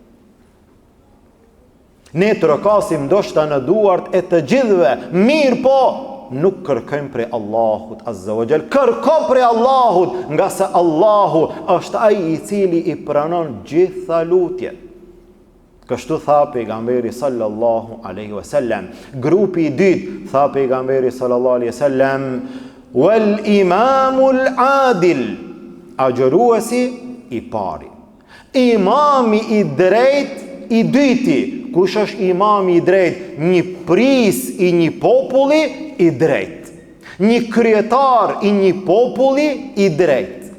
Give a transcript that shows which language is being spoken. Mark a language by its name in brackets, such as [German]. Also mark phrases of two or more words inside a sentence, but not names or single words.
[Albanian] Ne të rokasim ndoshta në duart e të gjithëve, mirë po, nuk kërkojmë prej Allahut [Arabic] عز وجل. [Albanian] Kërko prej Allahut, nga se Allahu është ai i cili i pranon gjitha lutjet. Kështu tha pejgamberi [Arabic] صلى الله عليه وسلم. [Albanian] Grupi i dytë, tha pejgamberi [Arabic] صلى الله عليه وسلم, والإمام العادل, [Albanian] agjëruesi i pari. Imami i drejt i dyti. Kush është imami i drejt? Një pris i një populli i drejt. Një kryetar i një populli i drejt.